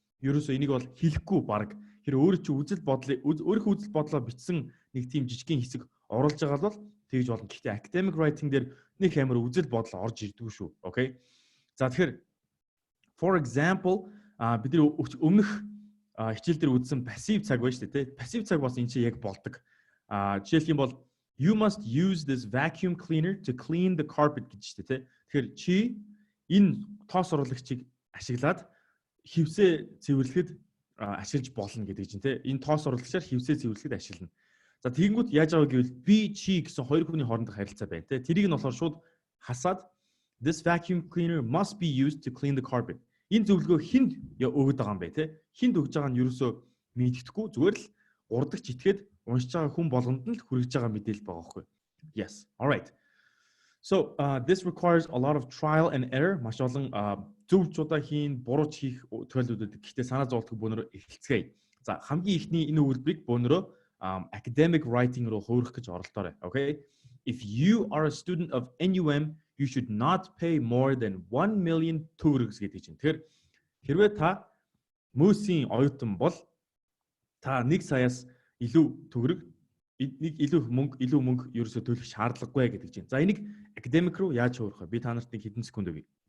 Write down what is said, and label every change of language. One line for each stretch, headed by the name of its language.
Mongolian: Ерөөсөө энийг бол хэлэхгүй баг. Тэр өөрөө чи өөрийнхөө үзэл бодлоо бичсэн нэг тийм жижигхэн хэсэг оруулж байгаа бол тэгж болно. Гэхдээ academic writing дээр нэг амар үзэл бодол орж ирдгүй шүү.
English: Okay?
Mongolian: За тэгэхээр
English: for example
Mongolian: бид нар өмнөх хичээл дээр үзсэн passive цаг байна шүү дээ, тэ. Passive цаг бас энэ чинь яг болдог. Жишээлх юм бол
English: you must use this vacuum cleaner to clean the carpet
Mongolian: гэж шүү дээ, тэ. Тэгэхээр чи энэ тоос оруулагчийг ашиглаад хевсээ цэвэрлэхэд ашиглаж болно гэдэг чинь, тэ. Энэ тоос оруулагчаар хевсээ цэвэрлэхэд ашиглана. За тэгэнгүүт яаж аваа гэвэл би чи гэсэн хоёр хүний хоорондох харилцаа байна, тэ. Тэрийг нь болохоор шууд хасаад
English: this vacuum cleaner must be used to clean the carpet.
Mongolian: Энэ зөвлөгөө хинд өгöd байгаа юм бэ, тэ? Хинд өгж байгаа нь ерөөсөө мэддэхгүй, зүгээр л урдагч итгээд уншиж байгаа хүн болгонд нь л хүрэж байгаа мэдээлэл байгаа байхгүй.
English: Yes. All right. So this requires a lot of trial and error.
Mongolian: Маш олон зөвчудаа хийн, бурууч хийх тохиолдлууд. Гэхдээ санаа зовлтгүй бөөнөрөө эхэлцгээе. За хамгийн ихний энэ үйлдвэрийг бөөнөрөө academic writing руу хуурах гэж оролдоорой.
English: Okay? If you are a student of NUM, you should not pay more than 1 million төгрөг
Mongolian: гэдэг чинь. Тэгэхээр хэрвээ та мөсийн оюутан бол та 1 саяас илүү төгрөг, илүү мөнгө ерөөсөө төлөх шаардлагагүй гэдэг чинь. За энийг academic руу яаж хуурах вэ? Би та нарт нэг хэдэн секунд өгье.